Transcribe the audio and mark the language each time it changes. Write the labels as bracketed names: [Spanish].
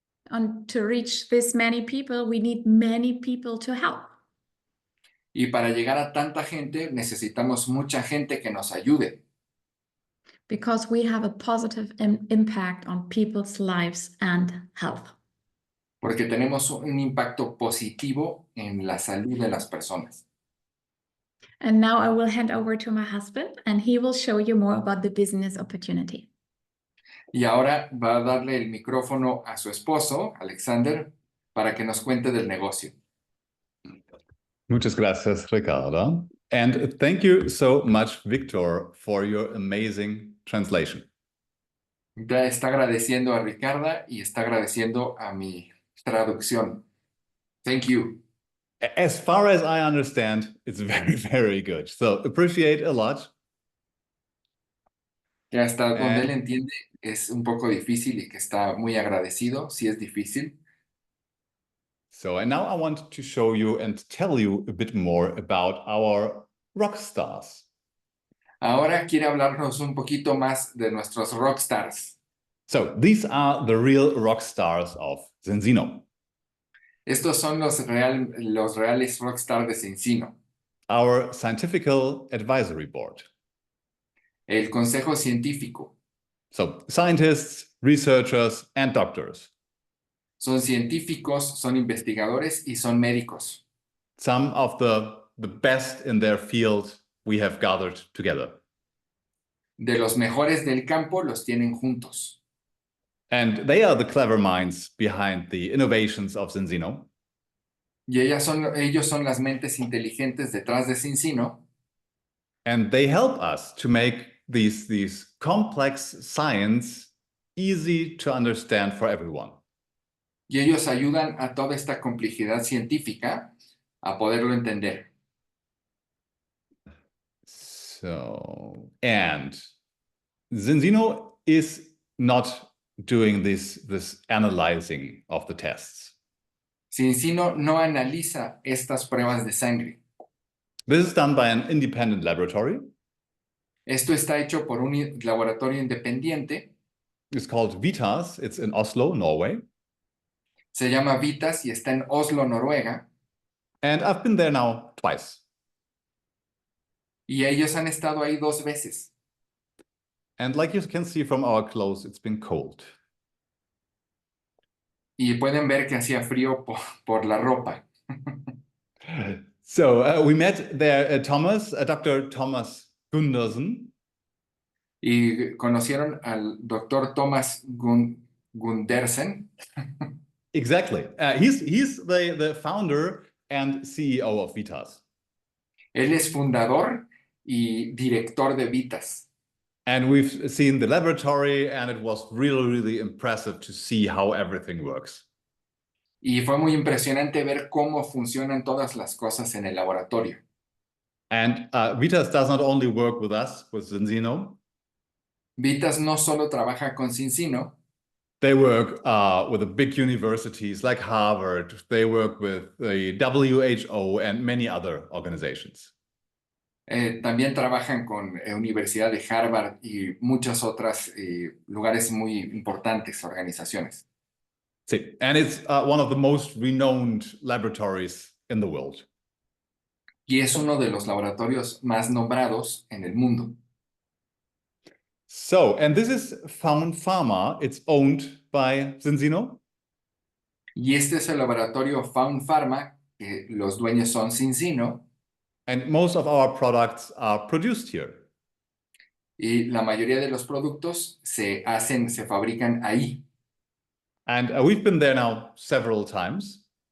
[English] And to reach this many people, we need many people to help. [Spanish] Y para llegar a tanta gente necesitamos mucha gente que nos ayude. [English] Because we have a positive impact on people's lives and health. [Spanish] Porque tenemos un impacto positivo en la salud de las personas. [English] And now I will hand over to my husband and he will show you more about the business opportunity. [Spanish] Y ahora va a darle el micrófono a su esposo, Alexander, para que nos cuente del negocio. Muchas gracias, [English] Ricardo. And thank you so much, Victor, for your amazing translation. [Spanish] Ya está agradeciendo a Ricarda y está agradeciendo a mi traducción. [English] Thank you. As far as I understand, it's very, very good. So appreciate a lot. [Spanish] Que hasta donde él entiende es un poco difícil y que está muy agradecido, sí es difícil. [English] So, and now I want to show you and tell you a bit more about our rock stars. [Spanish] Ahora quiere hablarnos un poquito más de nuestros rockstars. [English] So these are the real rock stars of Zinzino. [Spanish] Estos son los reales rockstars de Zinzino. [English] Our scientific advisory board. [Spanish] El consejo científico. [English] So scientists, researchers, and doctors. [Spanish] Son científicos, son investigadores y son médicos. [English] Some of the best in their field we have gathered together. [Spanish] De los mejores del campo los tienen juntos. [English] And they are the clever minds behind the innovations of Zinzino. [Spanish] Y ellos son las mentes inteligentes detrás de Zinzino. [English] And they help us to make these complex science easy to understand for everyone. [Spanish] Y ellos ayudan a toda esta complejidad científica a poderlo entender. [English] So, and Zinzino is not doing this analyzing of the tests. [Spanish] Zinzino no analiza estas pruebas de sangre. [English] This is done by an independent laboratory. [Spanish] Esto está hecho por un laboratorio independiente. [English] It's called Vitas. It's in Oslo, Norway. [Spanish] Se llama Vitas y está en Oslo, Noruega. [English] And I've been there now twice. [Spanish] Y ellos han estado ahí 2 veces. [English] And like you can see from our clothes, it's been cold. [Spanish] Y pueden ver que hacía frío por la ropa. [English] So we met there Dr. Thomas Gundersen. [Spanish] Y conocieron al doctor Thomas Gundersen. [English] Exactly. He's the founder and CEO of Vitas. [Spanish] Él es fundador y director de Vitas. [English] And we've seen the laboratory, and it was really, really impressive to see how everything works. [Spanish] Y fue muy impresionante ver cómo funcionan todas las cosas en el laboratorio. [English] And Vitas does not only work with us, with Zinzino. [Spanish] Vitas no solo trabaja con Zinzino. [English] They work with the big universities like Harvard. They work with the WHO and many other organizations. [Spanish] También trabajan con Universidad de Harvard y muchas otras lugares muy importantes, organizaciones. Sí. [English] And it's one of the most renowned laboratories in the world. [Spanish] Y es uno de los laboratorios más nombrados en el mundo. [English] So, and this is Faun Pharma. It's owned by Zinzino. [Spanish] Y este es el laboratorio Faun Pharma, que los dueños son Zinzino. [English] And most of our products are produced here. [Spanish] Y la mayoría de los productos se fabrican ahí. [English] And we've been there now several times.